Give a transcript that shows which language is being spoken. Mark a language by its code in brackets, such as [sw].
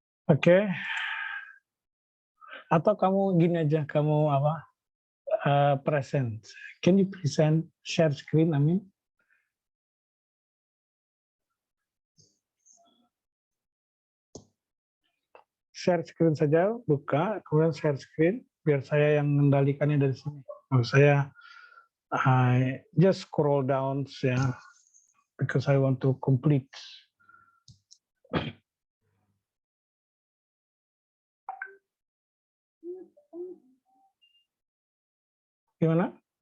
[id] Oke. Atau kamu gini aja, kamu apa? [en] Present. Can you present share screen? I mean. [id] Share screen saja, buka, kemudian share screen, biar saya yang mengendalikannya dari sini. [en] Saya just scroll down ya, because I want to complete. [id] Gimana?